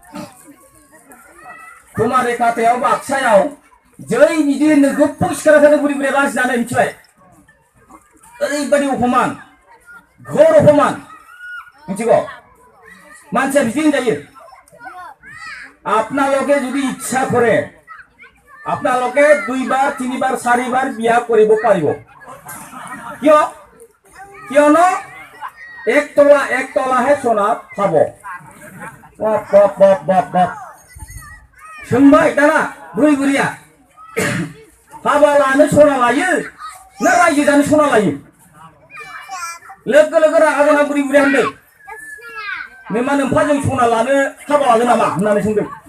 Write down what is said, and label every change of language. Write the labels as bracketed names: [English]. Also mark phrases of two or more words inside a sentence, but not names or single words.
[Bodo] कुमारी खातायाव बाक्सायाव जै बिदि नोगोद सिखाराखौनो बुरि बुरि लाजिनानै मिथिबाय ओरैबायदि अपमान घोर अपमान मिथिगौ मानसिया बिदि होनजायो [Assamese] আপোনালোকে যদি ইচ্ছা কৰে আপোনালোকে 2 বাৰ 3 বাৰ 4 বাৰ বিয়া কৰিব পাৰিব কিয়নো 1 তলাহে সোনা পাব বাপ [Bodo] सोंबाय दाना बुरै बुरिया हाबा लानो सना लायो ना रायजो जानो सना लायो लोगो लोगो रागा जोंना बुरै बुरिया होनदों नोमा नोम्फाजों सना लानो हाबा लागोन नामा होननानै सोंदों